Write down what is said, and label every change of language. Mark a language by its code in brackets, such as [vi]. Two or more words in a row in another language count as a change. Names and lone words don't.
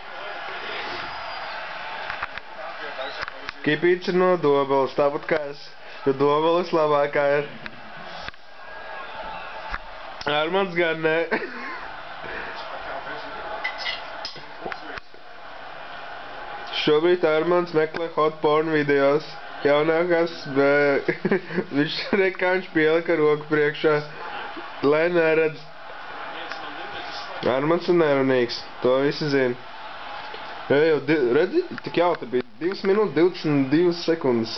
[lv] Kipīts ir no Dobeles, tāpat kā es. Jo Dobeles labākā ir. Armāns gan ne. Šobrīd Armāns meklē [en] hot porn videos. [lv] Jaunākās, bet viņš kā viņš pielika roku priekšā, lai neredz. Armāns ir nerunīgs, to visi zina. Redzi, tik jautri bija 2 minūtes 22 sekundes.